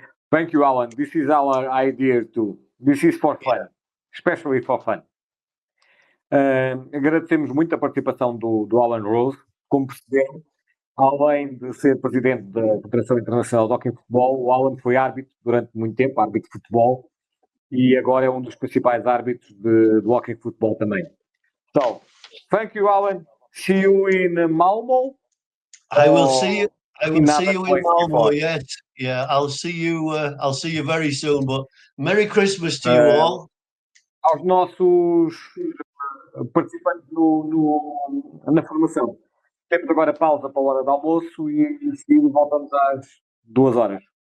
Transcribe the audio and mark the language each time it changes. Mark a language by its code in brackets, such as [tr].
[en] Thank you, Alan. This is our idea too. This is for fun, especially for fun. [pt] Agradecemos muito a participação do Alan Rose. Como perceberam, além de ser presidente da Federação Internacional de Hockey em Futebol, o Alan foi árbitro durante muito tempo, árbitro de futebol, e agora é um dos principais árbitros de hockey em futebol também. [en] So, thank you, Alan. See you in Malmo. I will see you. I will see you in Malmo. Before. Yes, yeah. I'll see you. I'll see you very soon. But Merry Christmas to you all. [pt] Aos nossos participantes na formação. Temos agora pausa para a hora do almoço e em seguida voltamos às 2 horas.